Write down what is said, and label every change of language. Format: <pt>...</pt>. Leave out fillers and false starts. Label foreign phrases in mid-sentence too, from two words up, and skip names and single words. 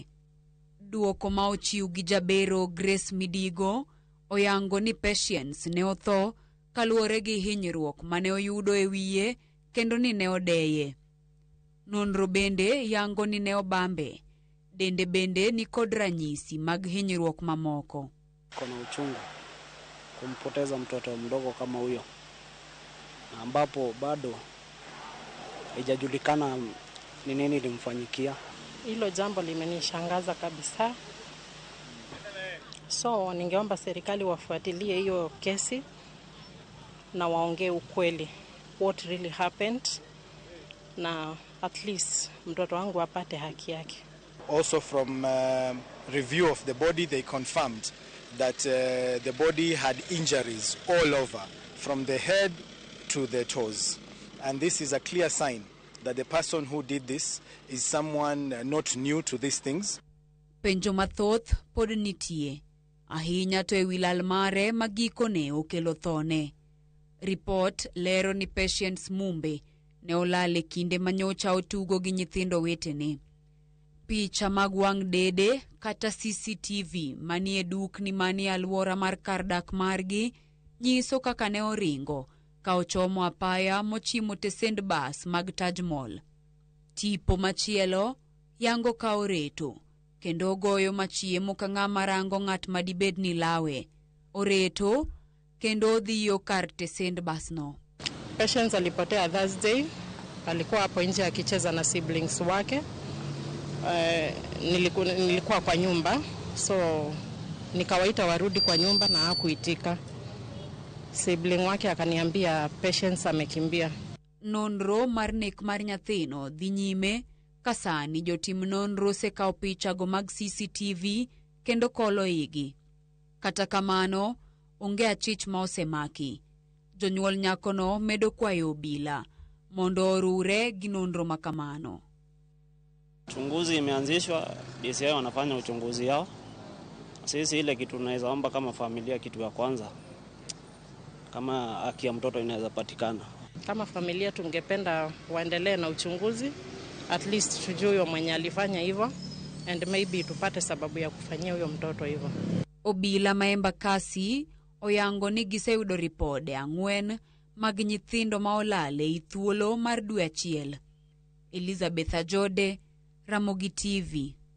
<luo>Duoko ma ochiw gi jabero Grace Midigo oyango ni Patience ne otho kaluwore gi hinyruok mane oyudo e wiye kendo ni ne odeye. Nonro bende yango ni ne obambe. Dende bende ni kod ranyisi mag hinyruok mamoko.</luo> <sw>Kuna uchungu kumpoteza mtoto mdogo kama huyo, ambapo bado haijajulikana ni nini limfanyikia. Hilo jambo limenishangaza kabisa. So ningeomba serikali wafuatilie hiyo kesi na waongee ukweli,</sw> <en>what really happened,</en> <sw>na</sw> <en>at least</en> <sw>mtoto wangu apate haki yake.</sw> <en>Also from review of the body, they confirmed that the body had injuries all over, from the head to the toes. And this is a clear sign that the person who did this is someone not new to these things.</en> <luo>Penjo mathoth pod nitie, ahinya to e wilal mare magikone okelo thone. Report lero ni Patience Mumbe ne olale kinde manyocha otugo gi nyithindo wetene. Picha mag wang' dede kata CCTV manie dukni manie alwora mar kar dak margi nyiso kaka ne oringo ka ochomo apaya mochimo tesend bas mag Taj Mall. Tipo machielo yango ka oreto kendo goyo machiemo ka ng'ama rango ng'at madibed ni lawe. Oreto kendo odhiyo kar tesend basno.</luo> <sw>Patience alipotea Thursday, alikuwa hapo nje akicheza na siblings wake. Nilikuwa kwa nyumba, so nikawaita warudi kwa nyumba na hakuitika. Sibling wake akaniambia Patience amekimbia.</sw> <luo>Nonro mar nek mar nyathino dhi nyime kasani jotim nonro sekao pichago mag CCTV kendo kolo igi. Kata kamano, onge achich ma osemaki. Jonyuol nyakono medo kwayo obila mondo orure gi nonro makamano.</luo> <sw>Uchunguzi imeanzishwa, DCI wanafanya uchunguzi yao. Sisi ile kitu tunaweza omba kama familia, kitu ya kwanza, kama haki ya mtoto inaweza patikana. Kama familia tungependa waendelee na uchunguzi,</sw> <en>at least</en> <sw>tujue huyo mwenye alifanya hivyo,</sw> <en>and maybe</en> <sw>tupate sababu ya kufanyia huyo mtoto hivyo.</sw> <luo>Obila ma Embakasi oyango ni giseyudo ripode 4 mag nyithindo ma olale e thuolo mar dwe achiel. Elizabeth Ajode, Ramogi TV.</luo>